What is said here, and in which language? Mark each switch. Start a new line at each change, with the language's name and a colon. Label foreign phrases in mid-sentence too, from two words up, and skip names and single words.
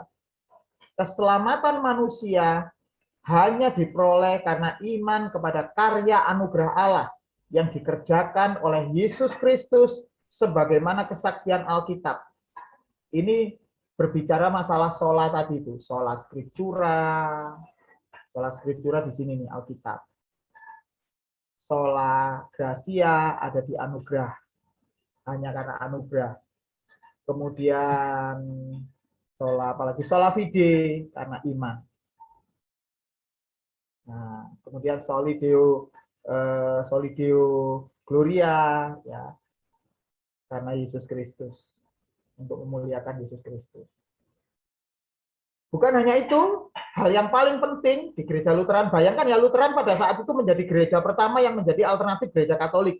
Indonesian: Keselamatan manusia hanya diperoleh karena iman kepada karya anugerah Allah yang dikerjakan oleh Yesus Kristus sebagaimana kesaksian Alkitab. Ini berbicara masalah sola tadi itu,
Latin: sola scriptura. Sola scriptura
Indonesian: di sini nih Alkitab.
Latin: Sola gratia
Indonesian: ada di anugerah, hanya karena anugerah. Kemudian apalagi
Latin: sola fide
Indonesian: karena iman. Nah, kemudian
Latin: solideo gloria
Indonesian: ya karena Yesus Kristus, untuk memuliakan Yesus Kristus. Bukan hanya itu, hal yang paling penting di gereja Lutheran, bayangkan ya, Lutheran pada saat itu menjadi gereja pertama yang menjadi alternatif gereja Katolik.